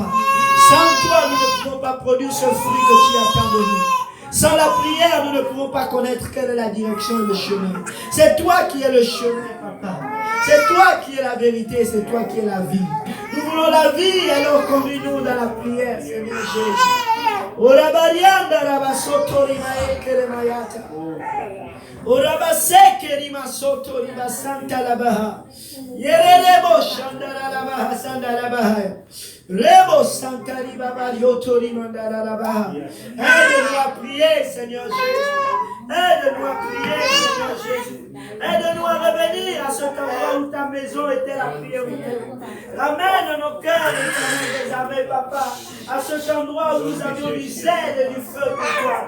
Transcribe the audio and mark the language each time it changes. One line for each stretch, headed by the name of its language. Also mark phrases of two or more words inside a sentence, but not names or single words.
French: Sans toi, nous ne pouvons pas produire ce fruit que tu attends de nous. Sans la prière, nous ne pouvons pas connaître quelle est la direction et le chemin. C'est toi qui es le chemin, Papa. C'est toi qui es la vérité, c'est toi qui es la vie. Nous voulons la vie, alors conduis-nous dans la prière, Seigneur Jésus. Orabarianda rabasoto rimae keremayata. Orabaseke rimasoto rimasanta labaha. Yerebo shandara labaha sandalabaha. Rebo santa ribabarioto rimandara labaha. Aide-nous à prier, Seigneur Jésus. Aide-nous à prier, Seigneur Jésus. Aide-nous à revenir à cet endroit où ta maison était la priorité. Ramène nos cœurs, Éternel des armées, Papa, à cet endroit où nous avions du zèle et du feu pour toi.